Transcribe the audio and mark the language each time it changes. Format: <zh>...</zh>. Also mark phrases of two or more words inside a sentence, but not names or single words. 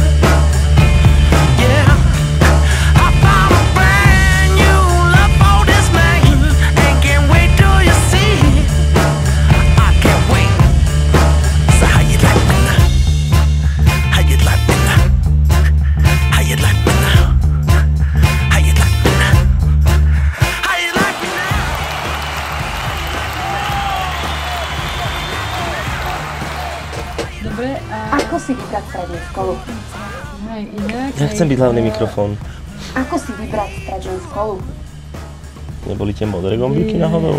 <en>Yeah, I found a brand new love for this man, and can't wait till you see. I can't wait. So how you like me now? How you like me now? How you like me now? How you like me now? How you like me now?</en> <sk>Dobre, a... Ako si vybrať strednú školu? Hej, inak... Ja chcem byť hlavný mikrofón. Ako si vybrať strednú školu? Neboli tie modré gombíky náhodou?</sk>